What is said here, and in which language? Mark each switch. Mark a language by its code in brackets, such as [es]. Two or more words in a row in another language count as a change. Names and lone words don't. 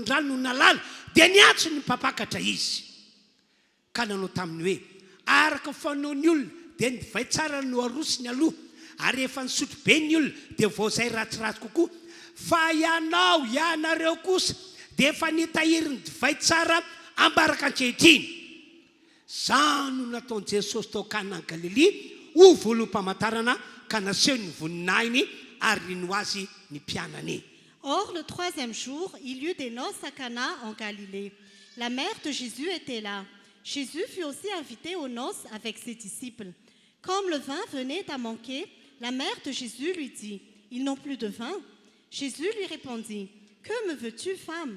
[mg] no nalala dia niatso ny mpapakatra izy ka nanao taminy hoe araka fanao ny olona dia ny divay tsara no arosiny aloha ary efa nisotro be ny olona dia vao zay ratsiratsy kokoa fa ianareo kosa dia efa nitahiry ny divay tsara ambaraka ankehitriny zany no nataon'i Jesosy tao Kana Galilea ho volom-pamantarana ka naseho ny voninahiny ary no azy ny mpianany. [fr] Or, le troisième jour, il y eut des noces à Cana en Galilée. La mère de Jésus était là. Jésus fut aussi invité aux noces avec ses disciples. Comme le vin venait à manquer, la mère de Jésus lui dit, « Ils n'ont plus de vin. » Jésus lui répondit, « Que me veux-tu, femme?